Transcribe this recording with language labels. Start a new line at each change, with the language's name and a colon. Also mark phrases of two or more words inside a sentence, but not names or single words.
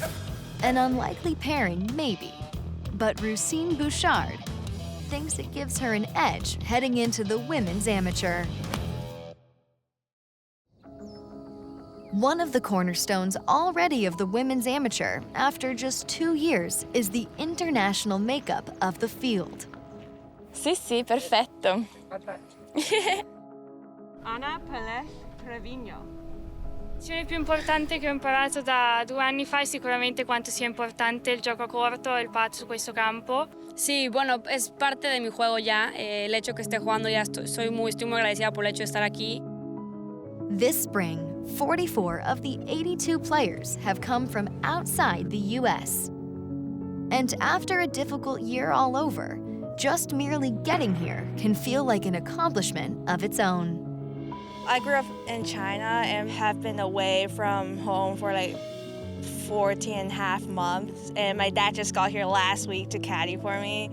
English: An unlikely pairing, maybe. But Rusine Bouchard thinks it gives her an edge heading into the women's amateur. One of the cornerstones already of the women's amateur, after just 2 years, is the international makeup of the field.
Italian: Sì, perfetto. Ana Pelez Trevino. L'azione più importante che ho imparato da 2 anni fa è sicuramente quanto sia importante il gioco corto e il putt su questo campo.
Spanish: Sí, bueno, es parte de mi juego ya. El hecho que esté jugando ya estoy muy agradecida por el hecho de estar aquí.
English: This spring, 44 of the 82 players have come from outside the U.S. And after a difficult year all over, just merely getting here can feel like an accomplishment of its own. I grew up in China and have been away from home for 14.5 months, and my dad just got here last week to caddy for me.